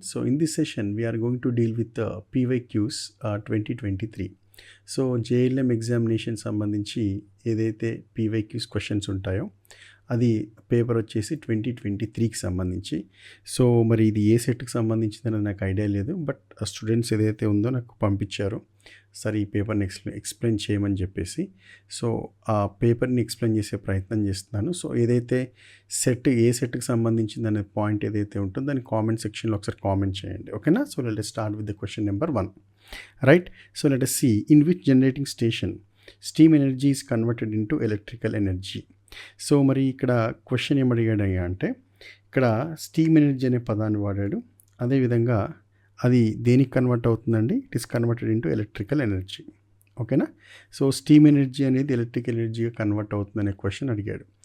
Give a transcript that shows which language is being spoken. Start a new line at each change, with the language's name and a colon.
English: So, in this session, we are going to deal with PYQs 2023.
Telugu: So JLM examination సంబంధించి ఏదైతే PYQs questions ఉంటాయో అది paper వచ్చేసి 2023కి సంబంధించి. సో మరి ఇది ఏ సెట్కి సంబంధించిందని నాకు ఐడియా లేదు, బట్ స్టూడెంట్స్ ఏదైతే ఉందో నాకు పంపించారు, సరే ఈ పేపర్ని ఎక్స్ప్లెయిన్ చేయమని చెప్పేసి. సో ఆ పేపర్ని ఎక్స్ప్లెయిన్ చేసే ప్రయత్నం చేస్తున్నాను. సో ఏదైతే ఏ సెట్కి సంబంధించింది అనే పాయింట్ ఏదైతే ఉంటుందో దాన్ని కామెంట్ సెక్షన్లో ఒకసారి కామెంట్ చేయండి, ఓకేనా?
English: So let start with the question number 1. Right, so let us see in which generating station steam energy is converted into electrical energy.
Telugu: So మరి ఇక్కడ క్వశ్చన్ ఏమడిగాడు అంటే ఇక్కడ స్టీమ్ ఎనర్జీ అనే పదాన్ని వాడాడు. అదేవిధంగా అది దేనికి కన్వర్ట్ అవుతుందండి?
English: it is converted into electrical energy,
Telugu: ఓకేనా? సో స్టీమ్ ఎనర్జీ అనేది ఎలక్ట్రికల్ ఎనర్జీగా కన్వర్ట్ అవుతుందనే క్వశ్చన్ అడిగాడు.